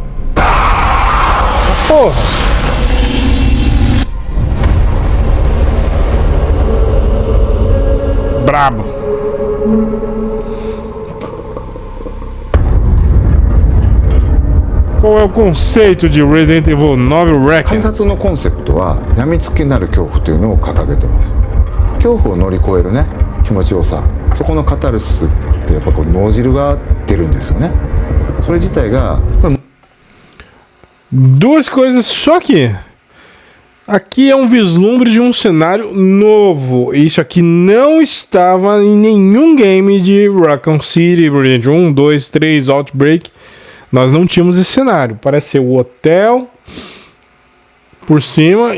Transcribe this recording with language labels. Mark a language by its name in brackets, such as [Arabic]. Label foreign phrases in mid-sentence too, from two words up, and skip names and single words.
[Portuguese] Porra. Brabo. Qual é o conceito de Resident Evil 9 Reckon? [Japanese] 開発のコンセプトは病みつきになる恐怖というのを掲げてます。恐怖を乗り越えるね、気持ちよさ、そこのカタルシスってやっぱこう脳汁が出るんですよね。それ自体が [Portuguese] Duas coisas só que aqui é um vislumbre de um cenário novo. Isso aqui não estava em nenhum game de Raccoon City, Resident 1, 2, 3, Outbreak. Nós não tínhamos esse cenário. Parece ser o hotel por cima.